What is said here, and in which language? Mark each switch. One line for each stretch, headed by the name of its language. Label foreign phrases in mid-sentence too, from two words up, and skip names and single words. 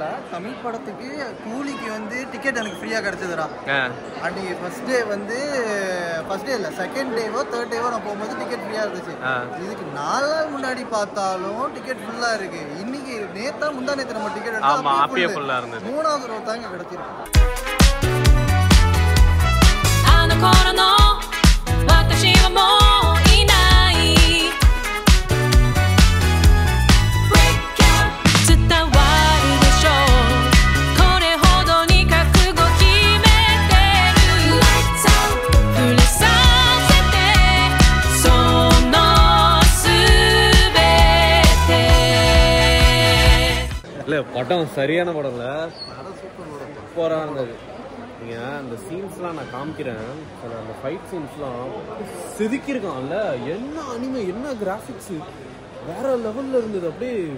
Tamil: தமிழ் படத்துக்கு கூலிக்கு வந்து டிக்கெட் எனக்கு ஃப்ரீயாக கிடச்சிதுடா. அன்றைக்கி
English: first day
Tamil: வந்து
English: first day
Tamil: இல்லை, செகண்ட் டேவோ தேர்ட் டேவோ நான் போகும்போது டிக்கெட் ஃப்ரீயாக இருந்துச்சு. இதுக்கு 4 நாள் முன்னாடி பார்த்தாலும் டிக்கெட் ஃபுல்லாக இருக்கு. இன்னைக்கு நேற்றா முந்தா நேற்று நம்ம டிக்கெட் எடுத்து 3வது ரோw தாங்க கிடச்சிருக்கு.
Japanese: 頃の私はもういない伝わるでしょうこれほどに覚悟決めてる触れさせてその全て
Tamil: இல்லை படம் சரியான படம் இல்லை, சூப்பராக இருந்தது. நீங்கள் அந்த சீன்ஸ்லாம் நான் காமிக்கிறேன். அந்த ஃபைட் சீன்ஸ்லாம் செதுக்கியிருக்கான்ல, என்ன அனிமே, என்ன கிராஃபிக்ஸு, வேற லெவலில் இருந்தது. அப்படியே